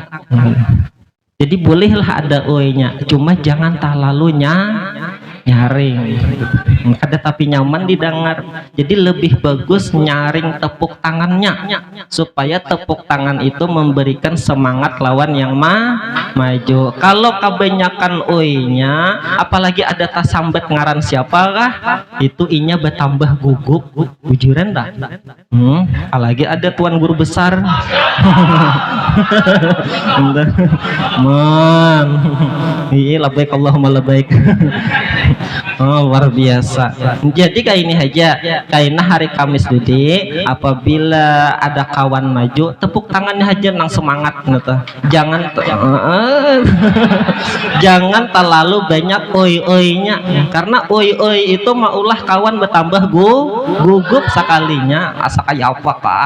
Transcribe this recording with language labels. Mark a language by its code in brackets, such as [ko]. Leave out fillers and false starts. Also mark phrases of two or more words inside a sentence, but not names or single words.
[id] Jadi bolehlah ada oinya, cuma jangan terlalu nyaring. Ada tapi nyaman didengar. Jadi lebih bagus nyaring tepuk tangannya supaya tepuk tangan itu memberikan semangat lawan yang maju. Kalau kebanyakan oinya, [bjn] apalagi ada tasambat ngaran siapakah, itu inya bertambah gugup, bujuran dah. [id] Apalagi ada tuan guru besar. Iya, [ar] labbaik Allahumma labbaik. [id] Oh luar biasa. Jadi kayak ini aja, kayaknya hari Kamis Dudi apabila ada kawan maju tepuk tangannya aja nang semangat gitu. Jangan jangan terlalu banyak oi-oinya, karena oi-oi itu maulah kawan bertambah gugup [bjn] sekalinya asa kayak apa kah.